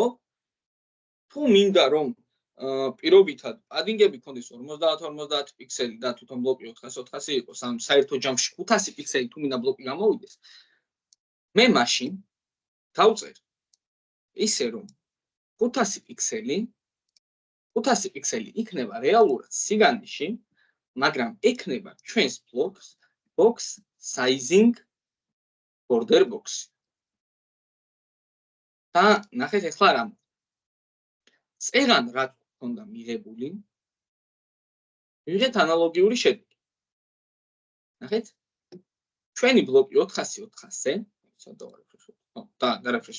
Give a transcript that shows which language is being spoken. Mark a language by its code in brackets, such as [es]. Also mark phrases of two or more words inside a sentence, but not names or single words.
[ka] თუ მინდა რომ პირობითად პადინგები ქონდეს 50 პიქსელი და თვითონ ბლოკი 400 იყოს, ან საერთო ჯამში 500 პიქსელი თუ მინდა ბლოკი გამოვიდეს, მე მაშინ დავწერ ისე რომ 500 პიქსელი იქნება რეალურად სიგანეში, მაგრამ ექნება ჩვენს ბლოკს [en] box sizing border box. [ka] და ნახეთ ახლა რა. წეგან რა ქონდა მიღებული? ვიღეთ ანალოგიური შედეგი. ნახეთ? ჩვენი ბლოკი 400-400-ზე, და დარეფრეშებ.